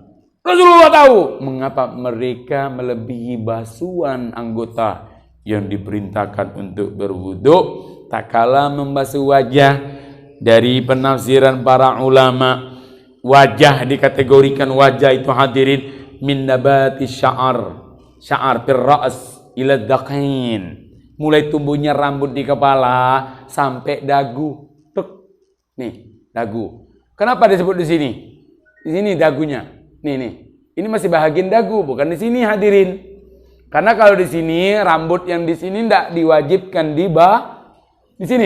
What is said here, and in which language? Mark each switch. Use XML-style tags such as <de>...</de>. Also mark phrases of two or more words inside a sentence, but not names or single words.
<id>Rasulullah tahu mengapa mereka melebihi basuhan anggota yang diperintahkan untuk berwudu tak kalah membasuh wajah. Dari penafsiran para ulama, wajah dikategorikan wajah itu hadirin</id> <ar>من منابت شعر الرأس إلى الذقن.</ar> <id>Mulai tumbuhnya rambut di kepala sampai dagu. Tuk. Nih, dagu. Kenapa disebut di sini? Di sini dagunya. Nih. Ini masih bahagian dagu, bukan di sini hadirin. Karena kalau di sini rambut yang di sini tidak diwajibkan di sini.</id>